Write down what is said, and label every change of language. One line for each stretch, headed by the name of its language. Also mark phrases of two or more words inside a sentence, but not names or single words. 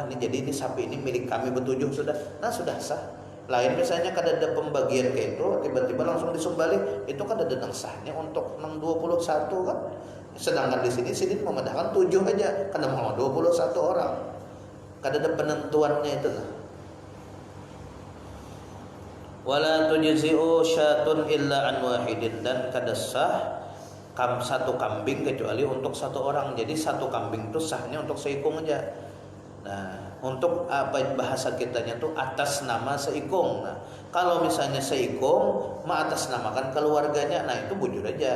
Banjar: Ini jadi ini sapi ini milik kami bertujuh sudah. Nah sudah sah. Lain misalnya kada ada pembagian kayak itu tiba-tiba langsung disembelih, itu kada ada nang sahnya untuk nang 21 kan. Sedangkan di sini memandangkan 7 aja karena mau 21 orang. Kada ada penentuannya itu lah.
Arabic: ولا تجزئ شاة إلا عن واحد,
Banjar: dan kada sah satu kambing kecuali untuk 1 orang. Jadi 1 kambing itu sahnya untuk seikung aja. Nah untuk apa bahasa kitanya tuh atas nama seikung. Nah, kalau misalnya seikung atas namakan keluarganya, nah itu bujur aja.